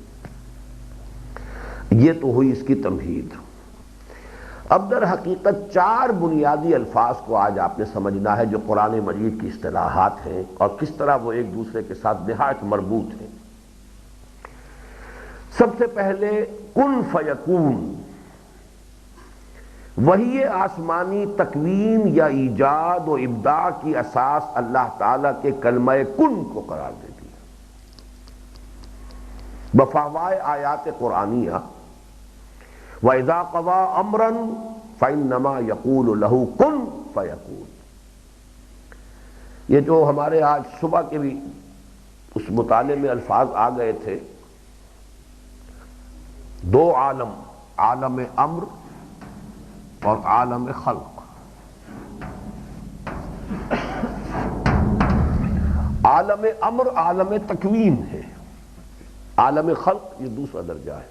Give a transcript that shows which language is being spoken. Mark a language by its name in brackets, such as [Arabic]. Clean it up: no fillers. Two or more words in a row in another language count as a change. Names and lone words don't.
[Urdu] یہ تو ہوئی اس کی تمہید۔ اب در حقیقت 4 بنیادی الفاظ کو آج آپ نے سمجھنا ہے جو قرآن مجید کی اصطلاحات ہیں اور کس طرح وہ ایک دوسرے کے ساتھ نہایت مربوط ہیں۔ سب سے پہلے [Arabic] کن فیکون، [Urdu] وحی آسمانی تکوین یا ایجاد و ابداع کی اساس اللہ تعالیٰ کے کلمہ کن کو قرار دیتی ہے بفاوائے آیات قرآنیہ۔ [Arabic] وَإِذَا قَضَىٰ أَمْرًا فَإِنَّمَا يَقُولُ لَهُ كُن فَيَكُونُ۔ [Urdu] یہ جو ہمارے آج صبح کے بھی اس مطالعے میں الفاظ آ گئے تھے، 2 عالم، عالم امر اور عالم خلق۔ عالم امر عالم تکوین ہے، عالم خلق یہ دوسرا درجہ ہے۔